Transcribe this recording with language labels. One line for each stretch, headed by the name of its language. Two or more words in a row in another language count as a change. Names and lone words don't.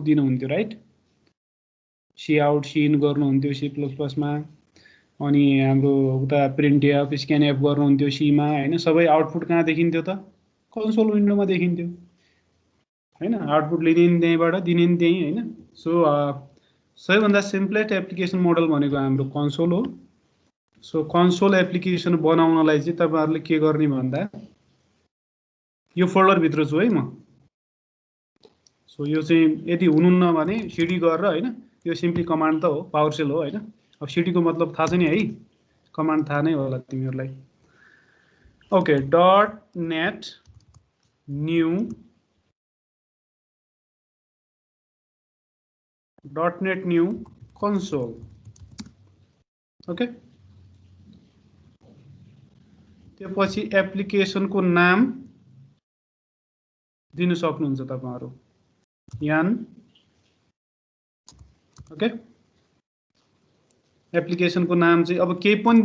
Nepali: दिनुहुन्थ्यो
English: write C out C in
Nepali: गर्नुहुन्थ्यो C++ मा अनि हाम्रो उता
English: printf scanf
Nepali: गर्नुहुन्थ्यो C मा हैन सबै आउटपुट कहाँ देखिन्थ्यो त कन्सोल विन्डोमा देखिन्थ्यो हैन आउटपुट लिने नि त्यहीबाट दिने नि त्यही हैन सो सबैभन्दा
English: simplest application model
Nepali: भनेको हाम्रो कन्सोल हो
English: so console application
Nepali: बनाउनलाई चाहिँ तपाईहरुले के गर्ने भन्दा यो फोल्डर भित्र छु है म सो यो चाहिँ यदि हुनुहुन्न भने सिडी गरेर हैन यो
English: simply command
Nepali: त हो पावरशेल हो हैन अब सिडी को मतलब थाहा छ नि है कमान्ड थाहा नै होला तिमीहरुलाई
English: okay .net new .net new console okay
Nepali: त्यसपछि एप्लिकेसनको नाम दिन सक्नुहुन्छ तपाईहरु यान ओके एप्लिकेसनको नाम चाहिँ अब केही पनि